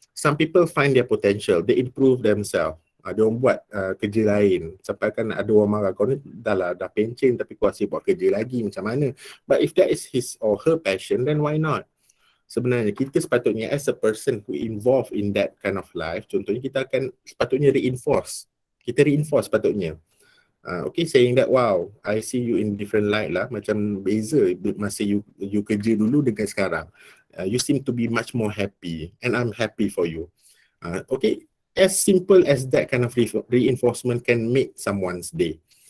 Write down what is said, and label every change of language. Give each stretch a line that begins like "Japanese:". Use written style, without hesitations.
English: Some people find their potential, they improve themselves.
Malay: Dia orang buat kerja lain, sampai kan ada orang marah, kau ni dah pencen tapi kau asyik buat kerja lagi, macam mana?
English: But if that is his or her passion, then why not?
Malay: Sebenarnya kita sepatutnya
English: as a person who involved in that kind of life,
Malay: contohnya kita akan sepatutnya
English: reinforce.
Malay: Kita reinforce sepatutnya.
English: Saying that, wow, I see you in different light lah.
Malay: Macam beza masa you kerja dulu dengan sekarang.
English: You seem to be much more happy and I'm happy for you. As simple as that kind of reinforcement can make someone's day.